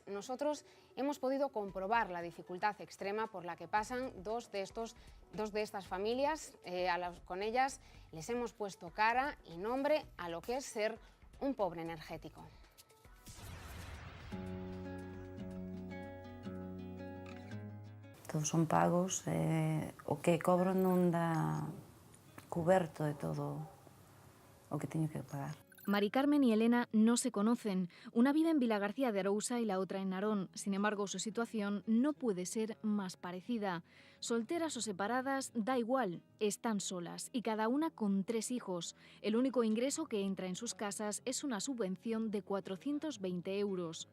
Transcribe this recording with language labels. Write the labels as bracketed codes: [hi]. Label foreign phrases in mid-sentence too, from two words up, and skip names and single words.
[es] Nosotros hemos podido comprobar la dificultad extrema por la que pasan dos de estas familias. Con ellas les hemos puesto cara y nombre a lo que es ser un pobre energético. [gl] Todos son pagos, o que cobro non dá cuberto de todo o que teño que pagar. [es] Mari Carmen y Elena no se conocen. Una vive en Vilagarcía de Arousa y la otra en Narón. Sin embargo, su situación no puede ser más parecida. Solteras o separadas, da igual, están solas y cada una con 3 hijos. El único ingreso que entra en sus casas es una subvención de 420 euros.